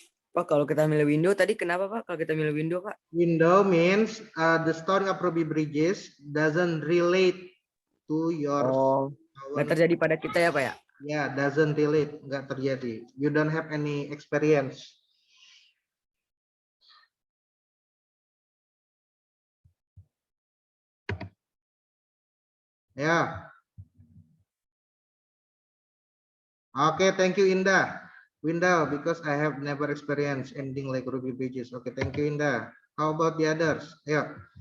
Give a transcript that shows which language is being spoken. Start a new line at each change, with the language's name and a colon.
Indonesian: Pak, kalau kita milih window tadi kenapa, Pak? Kalau kita milih window, Pak?
English: Window means the story of Ruby Bridges doesn't relate to your.
Indonesian: Oh, nggak terjadi pada kita ya, Pak ya?
English: Yeah, doesn't relate,
Indonesian: nggak terjadi.
English: You don't have any experience.
Indonesian: Ya.
English: Okay, thank you, Indah. Window, because I have never experienced ending like Ruby pages. Okay, thank you, Indah. How about the others? Yeah.